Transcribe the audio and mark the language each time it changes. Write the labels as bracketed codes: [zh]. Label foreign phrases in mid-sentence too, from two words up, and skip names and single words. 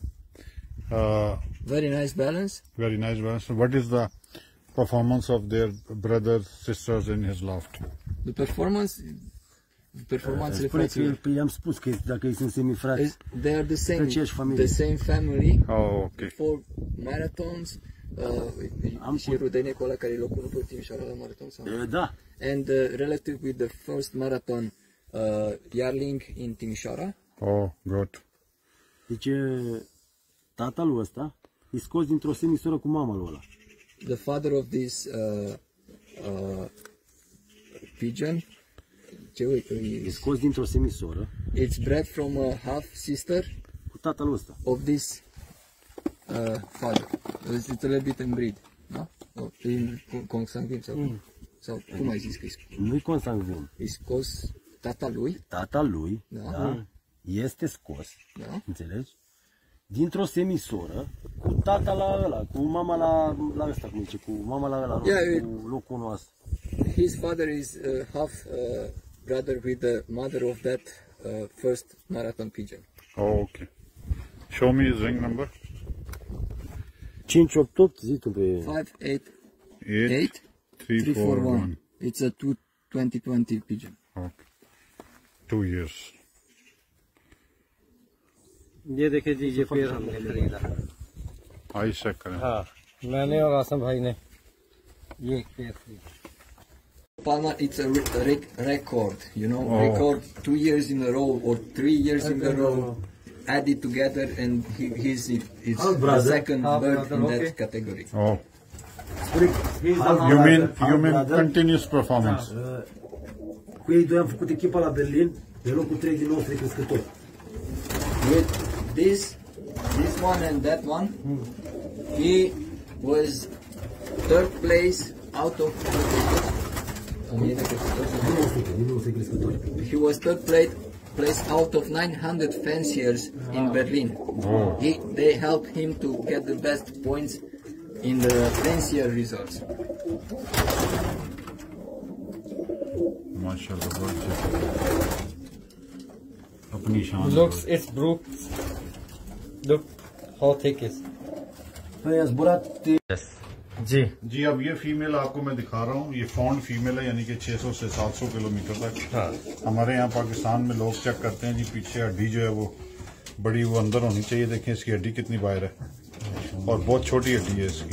[en] Very nice balance. very nice one. So what is the performance of their brothers, sisters in his loft? The performance [ro] Spune că i-am spus că dacă ei sunt semifrați, [en] they are the [ro] aceeași familie. [en] same family. Oh, okay. For marathons, [ro] și rudenie cu ăla care e locul pe Timișoara la maraton sau? Da. [en] And relative with the first marathon yearling in Timișoara. Oh, good. [ro] Deci tatăl ăsta e scos dintr-o semisoră cu mama lui ăla. [en] The father of this pigeon, [ro] E scos dintr-o semisoră [en] it's bred from a half sister [ro] cu tatăl ăsta. [en] of this father. It's a little bit inbreed, no? [ro] In consanguin sau cum ai zis că e scos? Nu-i consanguin. E scos tata lui, Da. da, este scos, Da. înțelegi? Dintr-o semisoră, cu tata la ăla, cu mama la ăsta, cum zice, cu mama la ăla, Yeah, cu locul nostru. [en] His father is half brother with the mother of that first marathon pigeon. Oh, okay. Show me his ring number. 588, zi tu pe... 588 8341. It's a 2020 pigeon. Okay. 2 years. [ur] یہ دیکھیے جی، یہ پیڑ ہم نے خریدا. [en] eye check करें। [ur] ہاں، میں نے اور آسم بھائی نے یہ پیڑ خریدا. [en] Palma, it's a record, you know, Oh. record 2 years in a row or 3 years in a row, added together, and he's Half the brother. second Half bird brother, in okay. that category. Oh, Half you brother, mean brother. continuous performance? [ro] Cu ei doi am făcut echipa la Berlin, pe locul 3 din 9 crescători. [en] With this one and that one, he was third place out of 1000 crescători. [ro] Din 900 crescători. [en] He was third place out of 900 fanciers in Berlin. Oh. They helped him to get the best points in the fancier results. [ar] ما شاء الله [ur] بہت اپنی شان. [en] Looks, it's brook. Look how thick is. [ro] Păi a zburat [en] Yes. [ur] जी جی اب یہ فیمیل آپ کو میں دکھا رہا ہوں، یہ [en] fond female [ur] ہے، یعنی کہ 600 سے 700 کلومیٹر تک. हाँ। ہمارے یہاں پاکستان میں لوگ چیک کرتے ہیں جی، پیچھے ہڈی جو ہے وہ بڑی، وہ اندر ہونی چاہیے. دیکھیں اس کی ہڈی کتنی باہر ہے، اور بہت چھوٹی ہڈی ہے اس کی,